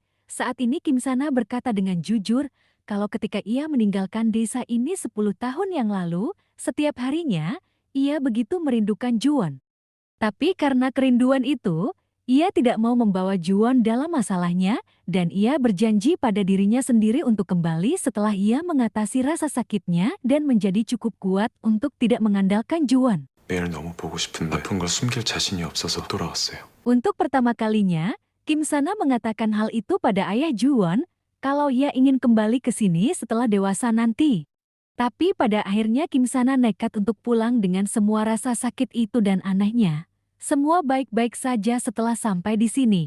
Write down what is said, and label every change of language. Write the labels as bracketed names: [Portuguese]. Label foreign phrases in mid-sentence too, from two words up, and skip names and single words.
[Indonesian] Saat ini Kim Sana berkata dengan jujur, kalau ketika ia meninggalkan desa ini 10 tahun yang lalu, setiap harinya, ia begitu merindukan Juwon. Tapi karena kerinduan itu, ia tidak mau membawa Juwon dalam masalahnya, dan ia berjanji pada dirinya sendiri untuk kembali setelah ia mengatasi rasa sakitnya dan menjadi cukup kuat untuk tidak mengandalkan Juwon. [Korean] 매일 너무 보고 싶은데 아픈 걸 숨길 자신이 없어서 돌아왔어요. [Indonesian] Untuk pertama kalinya, Kim Sana mengatakan hal itu pada ayah Juwon, kalau ia ingin kembali ke sini setelah dewasa nanti. Tapi pada akhirnya Kim Sana nekat untuk pulang dengan semua rasa sakit itu dan anehnya. Semua baik-baik saja setelah sampai di sini.